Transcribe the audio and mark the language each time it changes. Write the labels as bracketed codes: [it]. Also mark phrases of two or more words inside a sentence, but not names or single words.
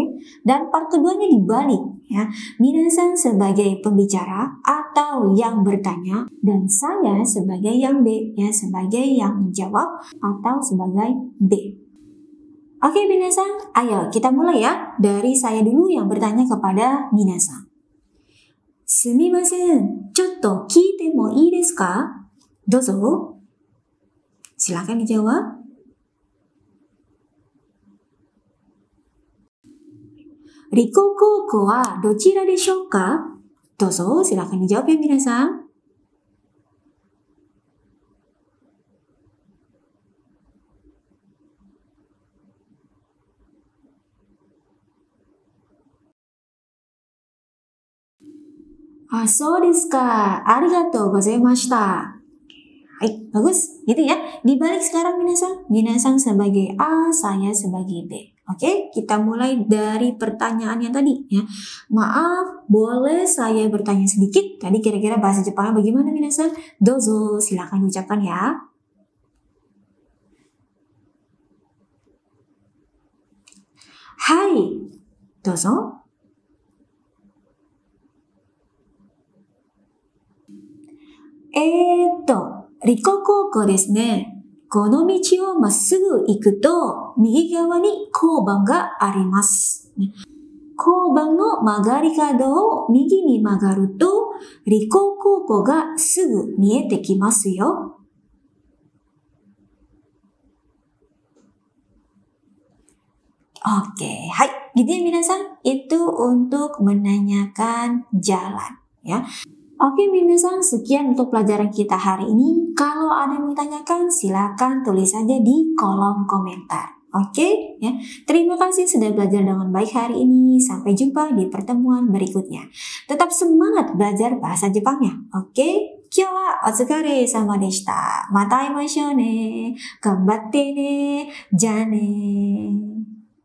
[id] Dan part keduanya dibalik ya. Minasan sebagai pembicara atau yang bertanya dan saya sebagai yang B ya, sebagai yang menjawab atau sebagai B. Oke, minasan, ayo kita mulai ya. Dari saya dulu yang bertanya kepada minasan. [ja] すみません、ちょっと聞いてもいいですか? Dozo. [id] Silakan dijawab. [ja] 理工高校はどちらでしょうか? Dozo, [id] silakan dijawab ya minasan. [ja] あ、そうですか. ありがとうございました. [id] Hai, bagus. Gitu ya. Dibalik sekarang minasan. Minasan sebagai A, saya sebagai B. Oke, kita mulai dari pertanyaan yang tadi ya. Maaf, boleh saya bertanya sedikit? Tadi kira-kira bahasa Jepangnya bagaimana minasan? Dozo, silakan ucapkan ya. [ja] Hai, dozo. 理工高校ですね. この道をまっすぐ行くと、右側に交番があります。交番の曲がり角を右に曲がると、理工高校がすぐ見えてきますよ。Oke, hai. [id] Gitu ya minasan, itu untuk menanyakan jalan ya. Oke minasan, sekian untuk pelajaran kita hari ini. Kalau ada yang ditanyakan, silakan tulis saja di kolom komentar. Oke, ya. Terima kasih sudah belajar dengan baik hari ini. Sampai jumpa di pertemuan berikutnya. Tetap semangat belajar bahasa Jepangnya. Oke, [ja] 今日はお疲れ様でした. また会いましょうね。頑張ってね. じゃね.